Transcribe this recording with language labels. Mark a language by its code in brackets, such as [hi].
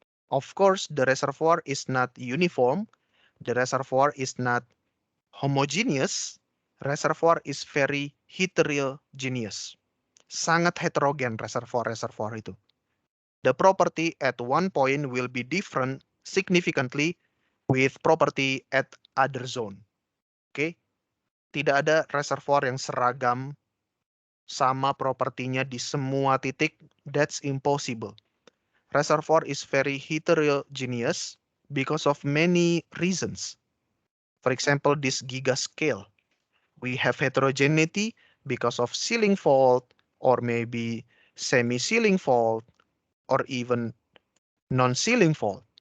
[en] Of course, the reservoir is not uniform. The reservoir is not homogeneous. Reservoir is very heterogeneous. Sangat heterogen reservoir itu. The property at one point will be different significantly with property at other zone. [id] Oke, tidak ada reservoir yang seragam sama propertinya di semua titik. [en] That's impossible. Reservoir is very heterogeneous because of many reasons. For example, this gigascale. We have heterogeneity because of sealing fault or maybe semi-sealing fault or even non-sealing fault.